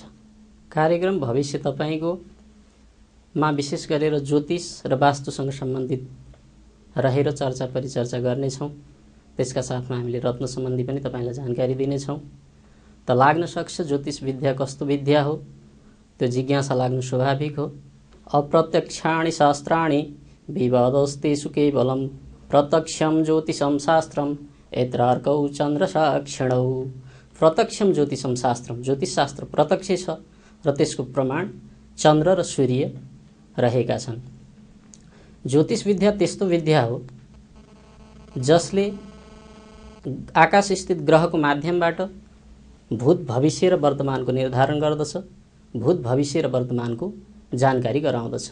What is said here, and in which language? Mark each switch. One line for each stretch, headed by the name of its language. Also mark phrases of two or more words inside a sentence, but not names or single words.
Nepali: कार्यक्रम भविष्य तपाईको मा विशेष गरेर ज्योतिष र वास्तुसँग सम्बन्धित रहेर चर्चा परिचर्चा गर्नेछौं। त्यसका साथमा हामीले रत्न सम्बन्धी पनि तपाईलाई जानकारी दिनेछौं। त लाग्न सक्छ ज्योतिष विद्या कस्तो विद्या हो, त्यो जिज्ञासा लाग्नु स्वाभाविक हो।
Sanskrit: अप्रत्यक्षाणि शास्त्राणि विवादस्तेषु केवलम् प्रत्यक्षं ज्योतिषं शास्त्रम् यत्रार्कौ चन्द्र साक्षिणौ। प्रत्यक्षम ज्योतिषम शास्त्रम,
Nepali: ज्योतिष शास्त्र प्रत्यक्ष छ र त्यसको प्रमाण चन्द्र र सूर्य रहेका छन्। ज्योतिष विद्या त्यस्तो विद्या हो जसले आकाश स्थित ग्रहको माध्यमबाट भूत, भविष्य र वर्तमानको निर्धारण गर्दछ, भूत, भविष्य र वर्तमानको जानकारी गराउँदछ।